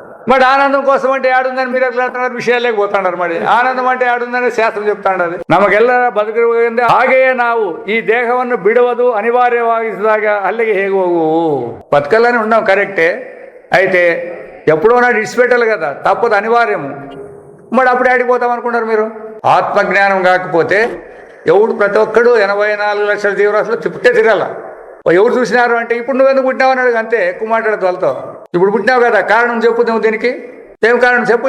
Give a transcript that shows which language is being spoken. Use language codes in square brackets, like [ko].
[te] మరి ఆనందం కోసం అంటే ఆడుందని మీరు ఎట్లా అంటున్నారు? విషయాలు లేకపోతున్నారు. మరి ఆనందం అంటే ఆడుందని శాస్త్రం చెప్తాండది. [kn] ನಮಗೆಲ್ಲ ಬದುಕಿರುವುದರಿಂದ ಹಾಗೆಯೇ ನಾವು ಈ ದೇಹವನ್ನು ಬಿಡುವುದು ಅನಿವಾರ್ಯವಾಗಿಸಿದಾಗ ಅಲ್ಲಿಗೆ ಹೇಗೆ ಹೋಗುವು? [te] బతకాలని ఉన్నాం కరెక్టే, అయితే ఎప్పుడో నాడు ఇడిచిపెట్టాలి కదా, తప్పదు, అనివార్యము. మరి అప్పుడు ఆడిపోతాం అనుకున్నారు మీరు? ఆత్మజ్ఞానం కాకపోతే ఎవడు ప్రతి ఒక్కడు 84 లక్షల జీవరాశులు చుట్టే తిరగాల. ఎవరు చూసినారు అంటే ఇప్పుడు నువ్వెందుకు పుట్టినావు అన్నాడు, అంతే. ఎక్కువ మాట్లాడదు వాళ్ళతో. ఇప్పుడు పుట్టినావు కదా, కారణం చెప్పు నువ్వు దీనికి. ఏం కారణం చెప్పు.